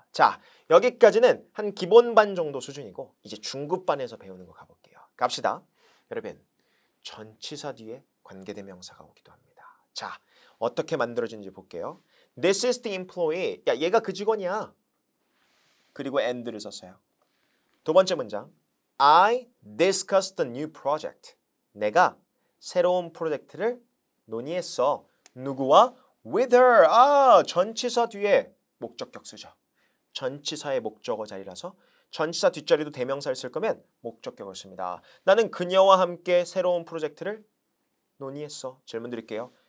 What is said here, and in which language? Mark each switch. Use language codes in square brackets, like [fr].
[ko] 자, 여기까지는 한 기본반 정도 수준이고 이제 중급반에서 배우는 거 가볼게요. 갑시다. 여러분, 전치사 뒤에 관계대명사가 오기도 합니다. 자, 어떻게 만들어지는지 볼게요. [en] This is the employee. [ko] 야, 얘가 그 직원이야. 그리고 and를 썼어요. 두 번째 문장. [en] I discussed a new project. [ko] 내가 새로운 프로젝트를 논의했어. 누구와? [en] With her. [ko] 전치사 뒤에 목적격 쓰죠. 전치사의 목적어 자리라서 전치사 뒷자리도 대명사를 쓸 거면 목적격을 씁니다. 나는 그녀와 함께 새로운 프로젝트를 논의했어. 질문 드릴게요.